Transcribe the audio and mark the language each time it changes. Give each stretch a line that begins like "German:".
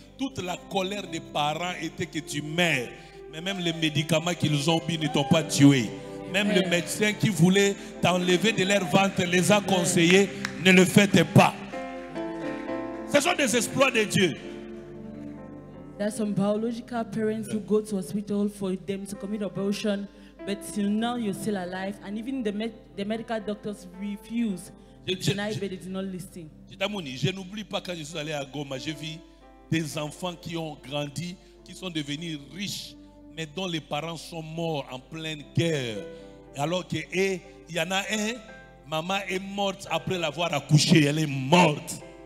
French: Toute la colère des parents était que tu meurs. Mais même les médicaments qu'ils ont mis ne t'ont pas tué. Même le médecin qui voulait t'enlever de leur ventre les a conseillés, ne le faites pas. Ce sont des exploits de Dieu.
English: There are some biological parents who go to hospital for them to commit abortion, but till now you're still alive, and even the medical doctors refuse. They deny, but they do not listen.
French: Je n'oublie pas quand je suis allé à Goma, j'ai vu des enfants qui ont grandi, qui sont devenus riches, mais dont les parents sont morts en pleine guerre. Alors que il y en a un, maman est morte après l'avoir accouché, elle est morte.